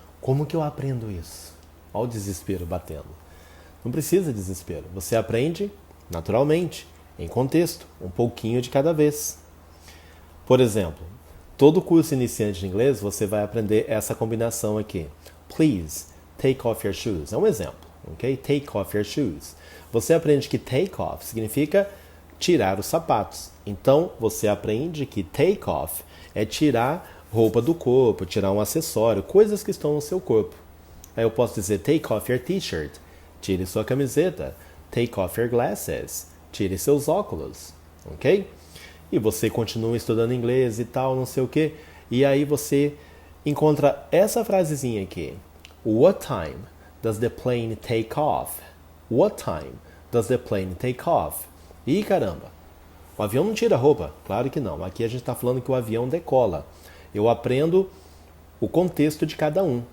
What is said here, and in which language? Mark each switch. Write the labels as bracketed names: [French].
[Portuguese] Como que eu aprendo isso? Olha o desespero batendo. Não precisa de desespero, você aprende naturalmente, em contexto, um pouquinho de cada vez. Por exemplo, todo curso iniciante de inglês, você vai aprender essa combinação aqui. [English] Please, take off your shoes. [Portuguese] É um exemplo, ok? [English] Take off your shoes. [Portuguese] Você aprende que take off significa tirar os sapatos. Então, você aprende que take off é tirar roupa do corpo, tirar um acessório, coisas que estão no seu corpo. Aí eu posso dizer [English] take off your t-shirt. [Portuguese] Tire sua camiseta. [English] Take off your glasses. [Portuguese] Tire seus óculos, [English] ok? [Portuguese] E você continua estudando inglês e tal, não sei o quê. E aí você encontra essa frasezinha aqui. [English] What time does the plane take off? What time does the plane take off? [Portuguese] Ih, caramba. O avião não tira roupa? Claro que não. Aqui a gente está falando que o avião decola. Eu aprendo o contexto de cada um.